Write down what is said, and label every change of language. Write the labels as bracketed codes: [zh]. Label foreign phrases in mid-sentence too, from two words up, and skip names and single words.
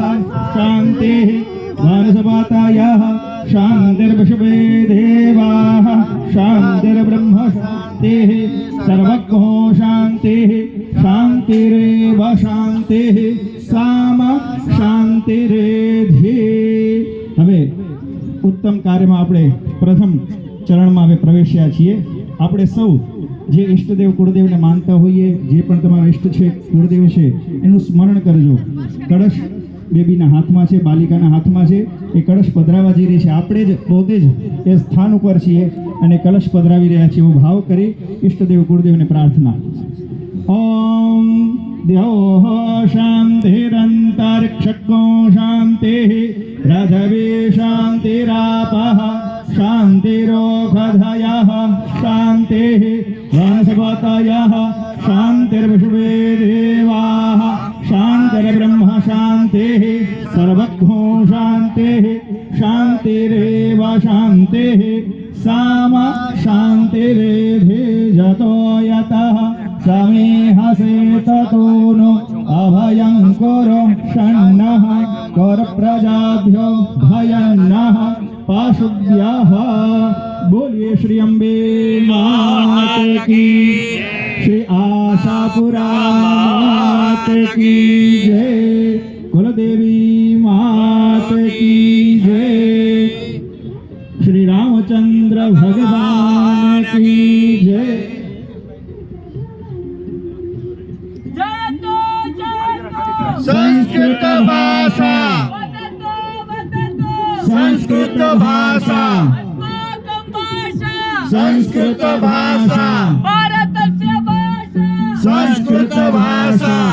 [sa] शान्तिः वनस्पतयः शान्तिर्विश्वे देवाः शान्तिर्ब्रह्म शान्तिः सर्वज्ञो शान्तिः शान्तिरेव शान्तिः साम शान्तिरेधि। [gu] હવે ઉત્તમ કાર્યમાં આપણે પ્રથમ ચરણમાં હવે પ્રવેશ્યા છીએ। આપણે સૌ જે ઈષ્ટદેવ કુળદેવને માનતા હોઈએ, જે પણ તમારા ઈષ્ટ છે, કુળદેવ છે, એનું સ્મરણ કરજો। કળશ બેબીના હાથમાં છે, બાલિકાના હાથમાં છે, એ કળશ પધરાવા જઈ રહી છે। આપણે જ પોતે જ એ સ્થાન ઉપર છીએ અને કળશ પધરાવી રહ્યા છીએ। એવો ભાવ કરી ઈષ્ટદેવ કુળદેવને પ્રાર્થના। [sa] ओम द्योः शांतिरंतरिक्षको शांतिः पृथिवी शांतिरापः शान्तिरोषधयः शान्तिः वनस्पतयः शान्तिर्विश्वे देवाः शान्तिर्ब्रह्म शान्तिः सर्वज्ञो शान्तिः शान्तिरेव शान्तिः साम शान्तिरेधि। यतो यतः समीहसे ततो नो अभयं कुरु षण्णः कुरु प्रजाभ्यो भयन्नः पाशुभ्यः। [hi] बोलिए श्री अम्बे मात की, श्री आशापुरा मात की जय, कुलदेवी मात की जय, श्री रामचंद्र भगवान की जय। [sa] संस्कृत भाषा संस्कृत भाषा संस्कृत भाषा भारतस्य भाषा संस्कृत भाषा